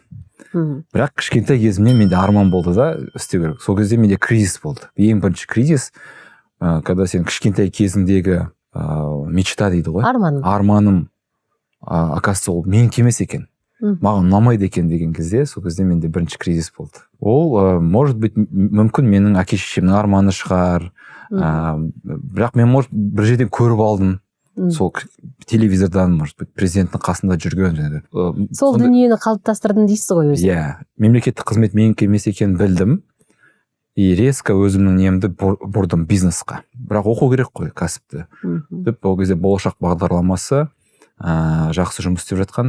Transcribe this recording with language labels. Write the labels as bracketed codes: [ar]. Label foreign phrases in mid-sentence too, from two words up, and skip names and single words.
[kk] Бірақ кішкентай кезімнен менде арман болды да, істеу керек. Сол кезде менде кризис болды. Ең бірінші кризис, когда сен кішкентай кезіңдегі мечта дейді ғой. Арманым, оказывается, ол менікі емес екен. Маған ұнамайды екен деген кезде, сол кезде менде бірінші кризис болды. Ол, [ru] может быть, [kk] мүмкін менің әке-шешемнің арманы шығар, бірақ мен может бір жерден көріп алдым, сол телевизордан, [ru] может быть, [kk] президенттің қасында жүрген. Сол дүниені қалыптастырдым дейсіз ғой өзі. Иә, мемлекеттік қызмет менікі емес екенін білдім. [ru] И резко [kk] өзімнің немді бұрдым бизнесқа. Бірақ оқу керек қой кәсіпті. Деп ол кезде болашақ бағдарламасы жақсы жұмыс істеп жатқан.